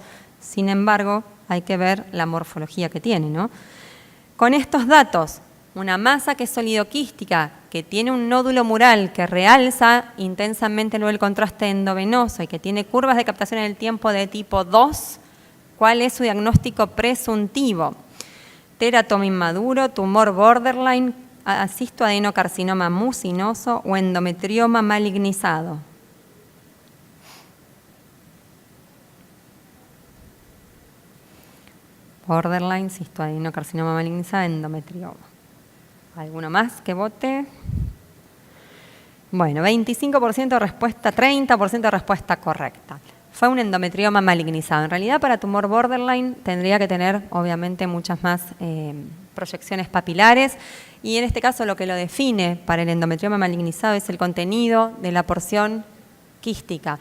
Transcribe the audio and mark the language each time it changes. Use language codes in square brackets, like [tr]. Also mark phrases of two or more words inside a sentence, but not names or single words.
[es] Sin embargo, hay que ver la morfología que tiene, ¿no? Con estos datos, una masa que es sólido-quística, que tiene un nódulo mural que realza intensamente luego el contraste endovenoso y que tiene curvas de captación en el tiempo de tipo 2, ¿cuál es su diagnóstico presuntivo? Teratoma inmaduro, tumor borderline, cistoadenocarcinoma mucinoso o endometrioma malignizado. Borderline, cistoadenocarcinoma malignizado, endometrioma. ¿Alguno más que vote? Bueno, 25% de respuesta, 30% de respuesta correcta. Fue un endometrioma malignizado. En realidad, para tumor borderline tendría que tener, obviamente, muchas más proyecciones papilares, y en este caso lo que lo define para el endometrioma malignizado es el contenido de la porción quística.